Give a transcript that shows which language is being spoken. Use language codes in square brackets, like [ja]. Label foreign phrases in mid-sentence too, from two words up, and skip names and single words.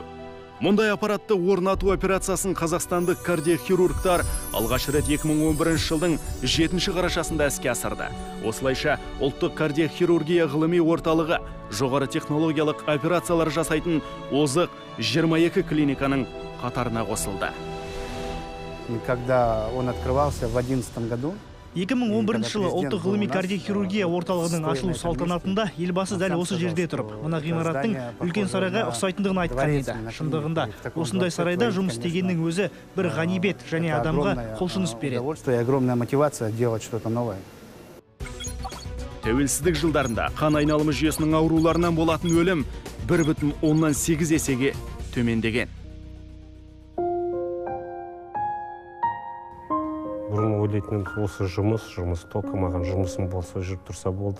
[kk] Мұндай аппаратты орнату операциясын қазақстандық кардиохирургтар алғаш рет 2011 жылдың 7 қарашасында іске асырды. Осылайша ұлттық кардиохирургия ғылыми орталығы жоғары технологиялық операциялар жасайтын озық 22 клиниканың қатарына қосылды. [ru] Когда он открывался в 2011 году, [kk] 2011 жылы ұлттық ғылыми кардиохирургия орталығының ашылу салтанатында елбасы дәл осы жерде тұрып, мына ғимараттың үлкен сарайға ұқсайтындығын айтқан еді. Шындығында, осындай сарайда жұмыс істегеннің өзі бір ғанибет және адамға құлшыныс береді. [ru] Огромная мотивация делать что-то новое. [kk] Тәуелсіздік жылдарында қан айналымы жүйесінің ауруларынан болатын өлім 1,8 есеге төмендеген. Бұрын ойлайтын осы жұмыс тоқы маған жұмысым болса жүріп тұрса болды.